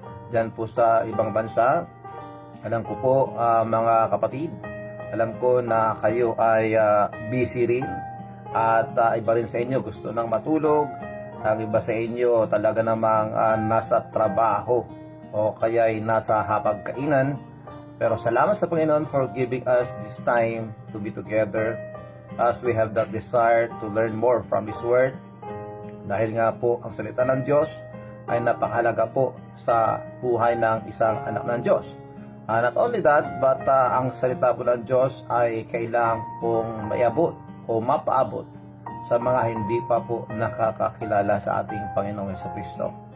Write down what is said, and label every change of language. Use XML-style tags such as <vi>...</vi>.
<tl>Dyan po sa ibang bansa. Alam ko po, mga kapatid, alam ko na kayo ay busy rin. At iba rin sa inyo gusto nang matulog. Ang iba sa inyo talaga namang nasa trabaho o kaya ay nasa hapagkainan. Pero salamat sa Panginoon</tl> <en>for giving us this time to be together as we have that desire to learn more from His Word.</en> <tl>Dahil nga po ang salita ng Diyos ay napakahalaga po sa buhay ng isang anak ng Diyos.</tl> <en>Not only that,</en> <tl>but ang salita po ng Diyos ay kailangan pong maiabot o mapaabot sa mga hindi pa po nakakakilala sa ating Panginoong Jesucristo.</tl>